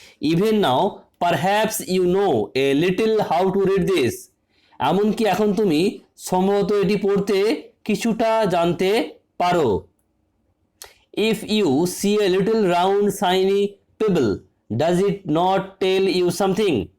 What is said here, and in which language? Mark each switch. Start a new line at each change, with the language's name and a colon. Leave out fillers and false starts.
English: Even now, perhaps you know a little how to read this.
Bangla: এমনকি এখন তুমি সম্ভবত এটি পড়তে কিছুটা জানতে পারো।
English: If you see a little round shiny pebble, does it not tell you something?